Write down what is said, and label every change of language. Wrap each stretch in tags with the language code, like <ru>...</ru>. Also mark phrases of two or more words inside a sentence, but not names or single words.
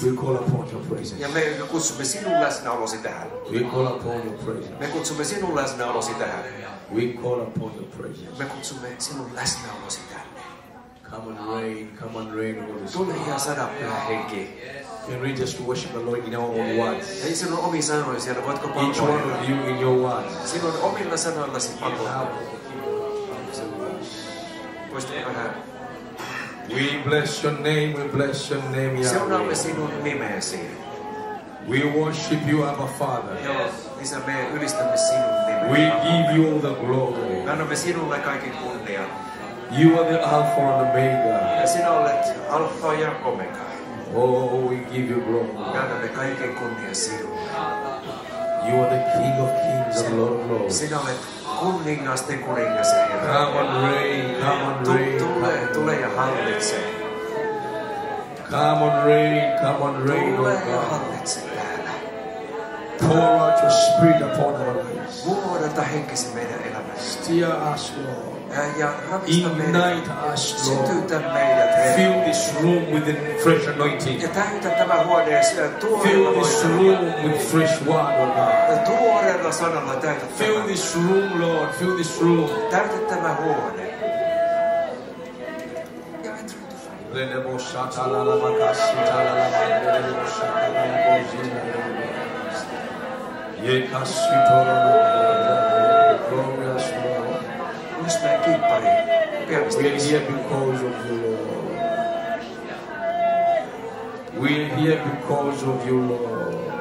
<en>We call upon your presence.</en> <fi>Ja me kutsumme sinun läsnäolosi tähän.</fi> <en>We call upon your presence.</en> <fi>Me kutsumme sinun läsnäolosi tähän.</fi> <en>We call upon your presence.</en> <fi>Me kutsumme sinun läsnäolosi tänne.</fi> <en>Come on, rain, Holy Spirit.</en> <fi>Tule ja sada Pyhä Henki.</fi> <en>Can we just worship the Lord in our own words?</en> <fi>Ei sinun omi sanoin siellä, voitko</fi> <en>each one of you in your words.</en> <fi>Sinun omilla sanoillasi palvoa. Voisitko vähän?</fi> <en>We bless your name, Yahweh.</en> <fi>Seuraamme sinun nimeesi.</fi> <en>We worship you, Abba Father.</en> <fi>Joo, Isä, me ylistämme sinun nimesi.</fi> <en>We give you all the glory.</en> <fi>Me annamme sinulle kaiken kunnian.</fi> <en>You are the Alpha and Omega.</en> <fi>Ja sinä olet Alfa ja Omega.</fi> <en>Oh, we give you glory.</en> <fi>Me annamme kaiken kunnian sinulle.</fi> <en>You are the King of Kings and Lord of Lords.</en> <fi>Sinä olet kuningasten kuningas ja Herra.</fi> <en>Come on, rain, come on, rain.</en> <fi>Tule ja hallitse.</fi> <en>Come on, rain,</en> <fi>Tule oh ja</fi> <en>God.</en> <fi>hallitse täällä.</fi> <en>Pour out your spirit upon our lives.</en> <fi>Vuodata henkesi meidän elämään.</fi> <en>Steer us, Lord.</en> <fi>Ja ravista meidät.</fi> <en>Ignite us, Lord.</en> <fi>Sytytä meidät, Herra.</fi> <en>Fill this room with a fresh anointing.</en> <fi>Ja täytä tämä huone tuoreella</fi> <en>Fill this</en> <fi>voimalla.</fi> <en>room with fresh word, oh God.</en> <fi>Tuoreella sanalla täytä</fi> <en>Fill</en> <fi>tämä.</fi> <en>this room, Lord. Fill this room.</en> <fi>Täytä tämä huone.</fi> <en>Glorious Lord. We're here because of you, Lord. We're here because of you, Lord.</en>